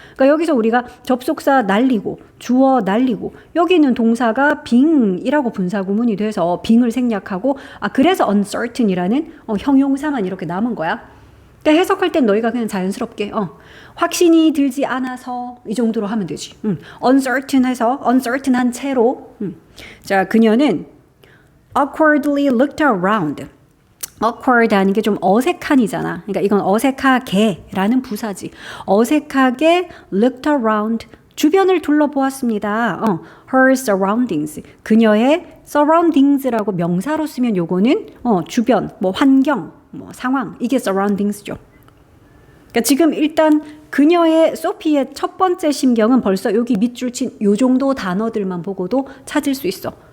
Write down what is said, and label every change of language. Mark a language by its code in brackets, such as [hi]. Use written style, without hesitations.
[ko] 그러니까 여기서 우리가 접속사 날리고 주어 날리고 여기는 동사가 being이라고 분사구문이 돼서 being을 생략하고 그래서 uncertain이라는 형용사만 이렇게 남은 거야. 그러니까 해석할 땐 너희가 그냥 자연스럽게 확신이 들지 않아서 이 정도로 하면 되지. uncertain해서 uncertain한 채로 자, 그녀는 [en] awkwardly looked around. [ko] awkward 하는 게 좀 어색한이잖아. 그러니까 이건 어색하게라는 부사지. 어색하게 looked around. 주변을 둘러보았습니다. [en] her surroundings. [ko] 그녀의 surroundings라고 명사로 쓰면 요거는 주변, 뭐 환경, 뭐 상황. 이게 surroundings죠. 그러니까 지금 일단 그녀의 소피의 첫 번째 심경은 벌써 여기 밑줄 친 요 정도 단어들만 보고도 찾을 수 있어.